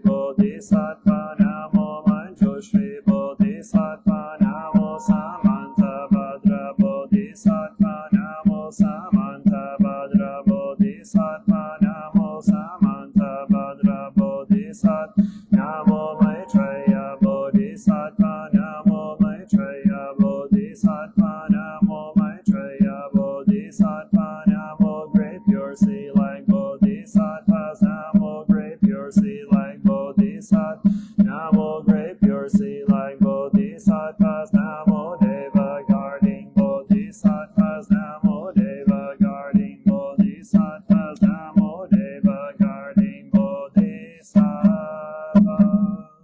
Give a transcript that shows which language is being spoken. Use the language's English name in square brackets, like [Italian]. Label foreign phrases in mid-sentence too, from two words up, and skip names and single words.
[English] Bodhisattva, Namo Manjushri Bodhisattva, Namo Samanta Bhadra Bodhisattva, Namo Samanta Bhadra Bodhisattva, Namo Samanta Bhadra Bodhisattva, Namo Maitreya Bodhisattva, Namo Maitreya Bodhisattva, Namo Maitreya Bodhisattva, Namo Great Pure Sea like Bodhisattvas, Namo Great Pure Sea like Bodhisattva, Namo Great Pure Sea like Bodhisattvas, Namo Deva guarding Bodhisattvas, Namo Deva guarding Bodhisattvas, Namo Deva guarding Bodhisattvas.